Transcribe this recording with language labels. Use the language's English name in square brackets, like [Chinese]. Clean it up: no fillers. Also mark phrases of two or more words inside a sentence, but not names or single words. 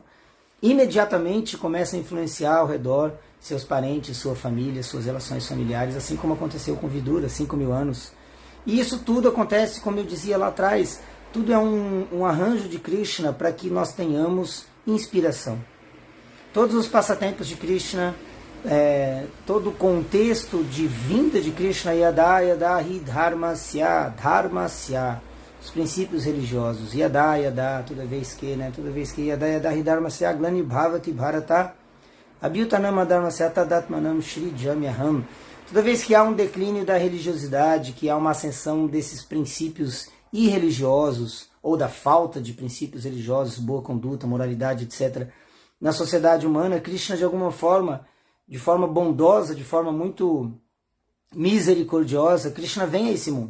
[Portuguese] Imediatamente começa a influenciar ao redor seus parentes, sua família, suas relações familiares, assim como aconteceu com Vidura, 5.000 anos. E isso tudo acontece, como eu dizia lá atrás, tudo é um arranjo de Krishna para que nós tenhamos inspiração. Todos os passatempos de Krishna, todo o contexto de vinda de Krishna, [Sanskrit] yada yada hi dharmasya, [Portuguese] os princípios religiosos, [Sanskrit] yada, [Portuguese] toda vez que [Sanskrit] yada yada hi dharmasya, glani bhavati bharata, abhyutanam dharmasya tadatmanam shri jamyaham. [Portuguese] Toda vez que há um declínio da religiosidade, que há uma ascensão desses princípios irreligiosos, ou da falta de princípios religiosos, boa conduta, moralidade, etc., na sociedade humana, Krishna, de alguma forma, de forma bondosa, de forma muito misericordiosa, Krishna vem a esse mundo.